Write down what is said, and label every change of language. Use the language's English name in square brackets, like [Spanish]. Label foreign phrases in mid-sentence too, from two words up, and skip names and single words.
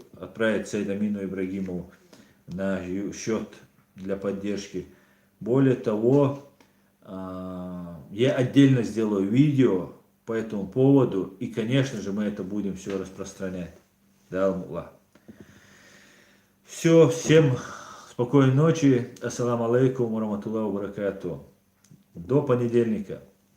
[Russian] Отправить Сайдамину Ибрагимову на счет для поддержки. Более того, я отдельно сделаю видео по этому поводу, и, конечно же, мы это будем все распространять. Да, Аллах. Все, всем спокойной ночи. [Arabic] السلام عليكم ورحمة الله وبركاته. [Russian] До понедельника.